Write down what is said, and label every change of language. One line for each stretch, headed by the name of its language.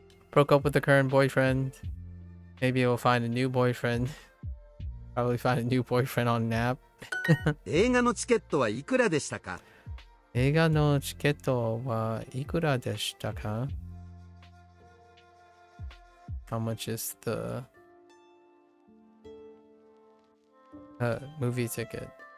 English: Broke up with the current boyfriend. Maybe we'll find a new boyfriend. Probably find a new boyfriend on Nap.
Japanese: 映画のチケットはいくらでしたか？映画のチケットはいくらでしたか？
English: How much is the movie ticket?